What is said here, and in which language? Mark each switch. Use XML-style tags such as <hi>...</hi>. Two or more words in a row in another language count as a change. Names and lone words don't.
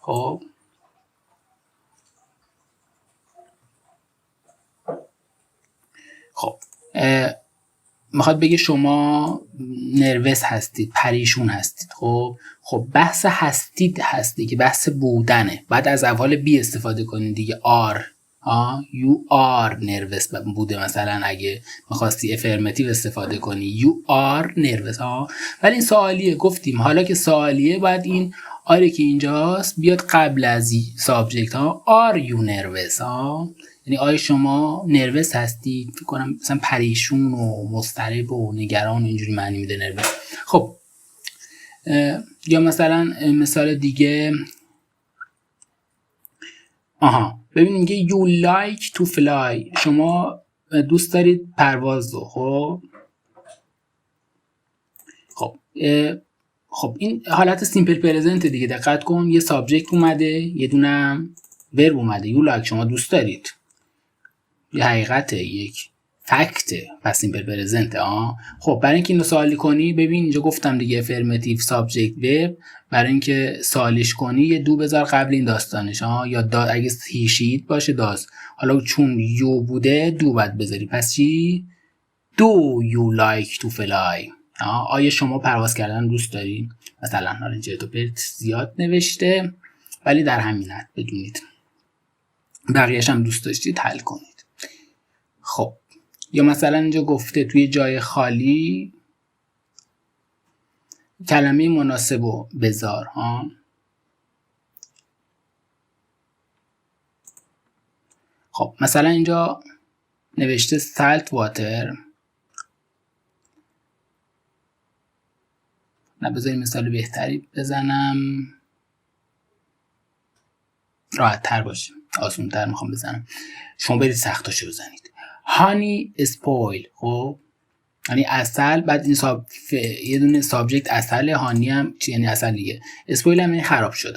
<fa>خب میخواد بگه شما نروس هستید، پریشون هستید. خب بحث هستید هستی که بحث بودنه، بعد از اول بی استفاده کنید دیگه.</fa> <en>are you are nervous</en> <fa>بوده مثلا اگه میخواستی افرماتیو استفاده کنی</fa> <en>you are nervous.</en> <fa>ولی این سوالیه گفتیم، حالا که سوالیه باید این آره که اینجاست بیاد قبل از سابجکت.</fa> <en>are you nervous</en> <fa>یعنی آیا شما نروس هستید؟ فکر کنم مثلا پریشون و مضطرب و نگران اینجوری معنی میده نروس. خب یا مثلا مثال دیگه ببینید میگه</fa> <en>you like to fly</en> <fa>شما دوست دارید پرواز رو. خب این حالت</fa> <en>simple present</en> <fa>دیگه، دقت کن یه سابجکت اومده یه دونه ورب اومده.</fa> <en>you like</en> <fa>شما دوست دارید، یه حقیقته، یک فکته، پس</fa> <en>simple present.</en> <fa>خب برای اینکه اینو سوالی کنی ببین اینجا گفتم دیگه</fa> <en>affirmative subject verb,</en> <fa>برای اینکه سوالیش کنی یه دو بذار قبل این داستانش. یا اگه هیشید باشه داز، حالا چون یو بوده دو باید بذاری، پس چی؟</fa> <en>do you like to fly</en> <fa>آیا شما پرواز کردن دوست داری؟ مثلا حالا اینجا تو پرت زیاد نوشته ولی در همین حد بدونید، بقیه‌اش هم دوست داشتید حل کنید. خب یا مثلا اینجا گفته توی جای خالی کلمه مناسبو بذار. خب مثلا اینجا نوشته</fa> <en>salt water.</en> <fa>نه بذاریم مثال بهتری بزنم راحت تر باشه، آسون تر میخوام بزنم، شما برید سختاشو بزنید.</fa> <en>honey spoil</en> <fa>خب یعنی عسل، بعد این یه دونه سابجکت عسل، هانی هم یعنی عسل دیگه، اسپویل هم یعنی خراب شدن.</fa>